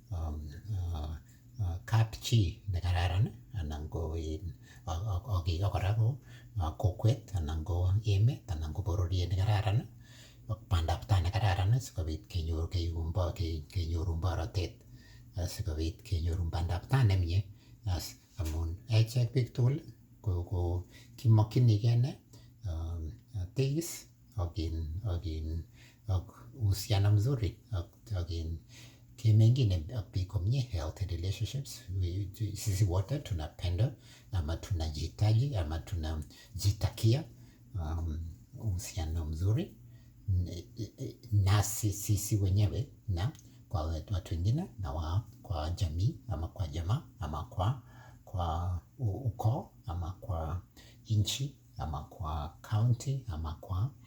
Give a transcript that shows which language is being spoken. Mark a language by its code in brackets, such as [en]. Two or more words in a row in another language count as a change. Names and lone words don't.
[kln] kapchi nekararan anan ko kora ko kokwet anan ko emet anan ko bororiet nekararan ak bandab tai nekararan sikobit kenyoru borotet, sikobit kenyoru bandab tai nemie. Amun echek biik tugul ko kimokyinigei ne tegis ak [sw] uhusiano mzuri [kln] ak kemeng'ine ak biik komie, [en] healthy relationships. [sw] Sisi wote tunapenda ama tunajitaji ama tunajitakia uhusiano mzuri nasi sisi wenyewe na kwa watu wengine na kwa jamii ama kwa jamaa ama kwa ukoo ama kwa nchi ama kwa county ama kwa